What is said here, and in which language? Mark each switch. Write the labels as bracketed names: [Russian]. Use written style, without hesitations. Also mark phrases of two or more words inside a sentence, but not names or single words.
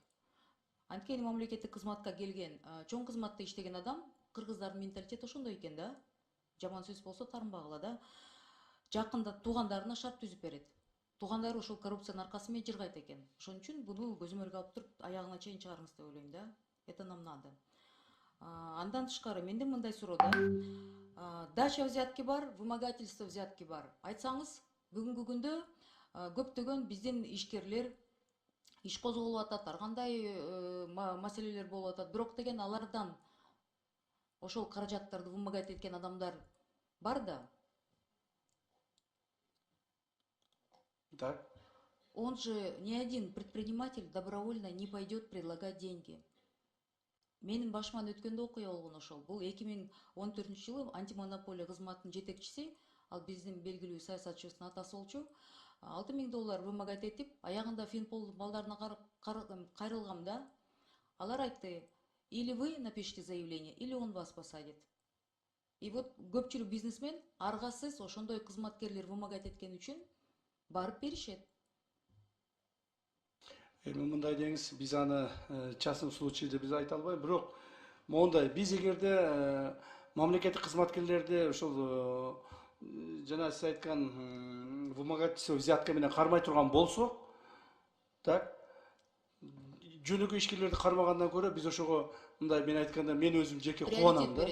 [Kyrgyz] Анткени мамлекеттик кызматка келген, чоң кызматта иштеген адам, кыргыздардын менталитети ошондой экен да. Жаман сөз болсо тарынбагыла да. Жакында туугандарына шарт түзүп берет. Туугандары ошол коррупциянын аркасы менен жыргайт экен. Ошон үчүн буну көзөмөлгө алып туруп, аягына чейин чыгарыңыз деп ойлойм да. [Russian] Это нам надо. [Kyrgyz] Андан тышкары менде мындай суроо да. [Russian] Дача взятки [Kyrgyz] бар, [Russian] вымогательство взятки [Kyrgyz] бар. Айтсаңыз, бүгүнкү күндө көптөгөн биздин ишкерлер иш козголуп атат, ар кандай маселелер болуп атат. Бирок деген алардан ошол каражаттарды вымогать эткен адамдар бар да. [Russian] Так. Он же ни один предприниматель добровольно не пойдет предлагать деньги. [Kyrgyz] Менин башыман өткөндө окуя болгон ошол. Бул 2014-жылы антимонополия кызматынын жетекчиси, ал биздин белгилүү саясатчыбыздын атасы болчу. $6.000 вымогать этип, аягында Финпол балдарына кайрылгам да. Алар айтты: [Russian] или вы напишите заявление, или он вас посадит. И вот [Kyrgyz] көпчүлүк бизнесмен аргасыз ошондой кызматкерлер вымогать эткен үчүн барып беришет. Эми мындай деңиз, биз аны [Russian] частный случай [Kyrgyz] деп биз айта албайбыз, бирок мондай биз эгерде мамлекеттик кызматкерлерди ошол жана сиз айткан [Russian] вымогательство, взятка [Kyrgyz] менен кармай турган болсок, так, жөнөкөй ишкерлерди кармагандан көрө биз ошого мындай, мен айтканда, мен өзүм жеке кубанам да.